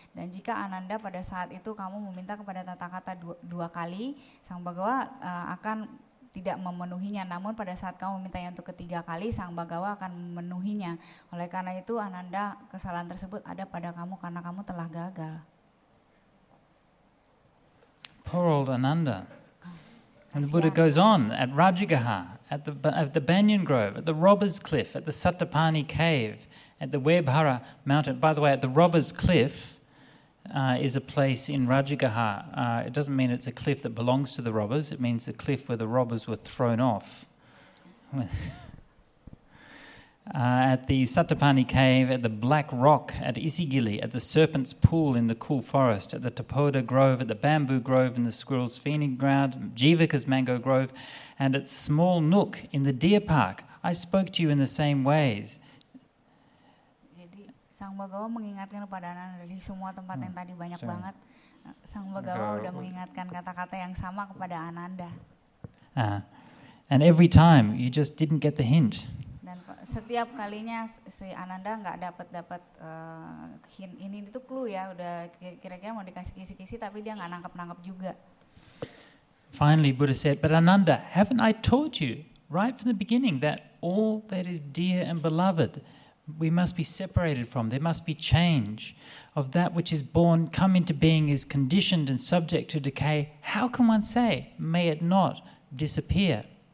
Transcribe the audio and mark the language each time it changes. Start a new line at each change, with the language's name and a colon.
Indonesian: Dan jika Ananda pada saat itu kamu meminta kepada Tathagata 2 kali, Sang Bagawa akan tidak memenuhinya. Namun pada saat kamu memintanya untuk ketiga kali, Sang Bagawa akan memenuhinya. Oleh karena itu Ananda, kesalahan tersebut ada pada kamu karena kamu telah gagal.
English: Poor old Ananda. And the Buddha goes on at Rajagaha, at the Banyan Grove, at the Robber's Cliff, at the Sattapani Cave, at the Vihara mountain. By the way, at the Robber's Cliff is a place in Rajagaha. It doesn't mean it's a cliff that belongs to the robbers. It means the cliff where the robbers were thrown off. At the Sattapani Cave, at the Black Rock, at Isigili, at the Serpent's Pool in the cool forest, at the Tapoda Grove, at the Bamboo Grove in the Squirrel's Feeding Ground, Jivaka's Mango Grove, and at Small Nook in the Deer Park. I spoke to you in the same ways.
Indonesian: Jadi Sang Bagawa mengingatkan kepada Ananda di semua tempat yang tadi banyak banget. Sang Bagawa sudah mengingatkan kata-kata yang sama kepada Ananda.
English: And every time you just didn't get the hint.
Indonesian: Dan setiap kalinya si Ananda nggak dapat hint ini itu clue ya, udah kira-kira mau dikasih kisi-kisi tapi dia nggak nangkep juga.
English: Finally, Buddha said, but Ananda, haven't I taught you right from the beginning that all that is dear and beloved we must be separated from, there must be change, of that which is born, come into being, is conditioned and subject to decay. How can one say, may it not disappear?